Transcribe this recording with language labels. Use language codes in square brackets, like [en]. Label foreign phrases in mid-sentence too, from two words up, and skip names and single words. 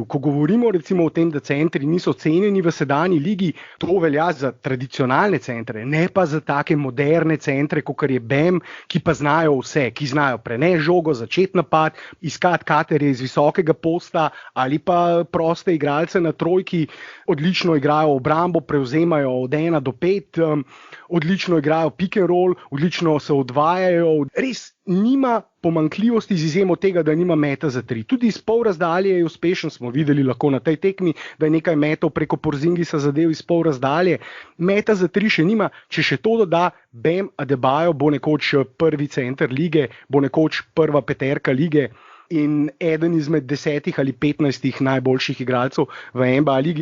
[sl] Ko govorimo recimo o tem, da centri niso cenjeni v sedanji ligi, to velja za tradicionalne centre, ne pa za take moderne centre, kot je Bam, ki pa znajo vse, ki znajo prenesti žogo, začeti napad, iskati katerje iz visokega posta ali pa proste igralce na trojki, odlično igrajo obrambo, prevzemajo od 1 do 5, odlično igrajo [en] pick and roll, [sl] odlično se odvajajo, res nima pomanjkljivosti z izjemo tega, da nima meta za 3. Tudi iz pol razdalje je uspešen, smo videli lahko na tej tekmi, da je nekaj metov preko Porzingisa zadev iz pol razdalje. Meta za 3 še nima, če še to doda, Bam Adebayo bo nekoč prvi center lige, bo nekoč prva peterka lige in eden izmed 10 ali 15 najboljših igralcev v NBA ligi.